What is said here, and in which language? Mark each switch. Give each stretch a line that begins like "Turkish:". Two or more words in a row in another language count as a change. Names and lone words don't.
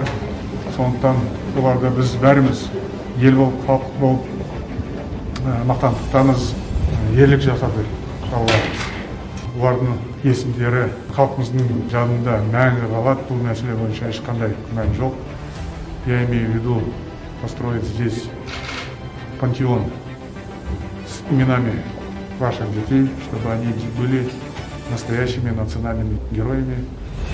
Kazakh: Сондықтан оларды біз бәріміз ел болып, халық болып мақтан тұтамыз, ерлік жасады. Олардың есімдері халқымыздың жадында мәңгі қалады. Бұл мәселе бойынша ешқандай күмән жоқ.
Russian: Я имею в виду построить здесь пантеон с именами ваших детей, чтобы они были настоящими национальными героями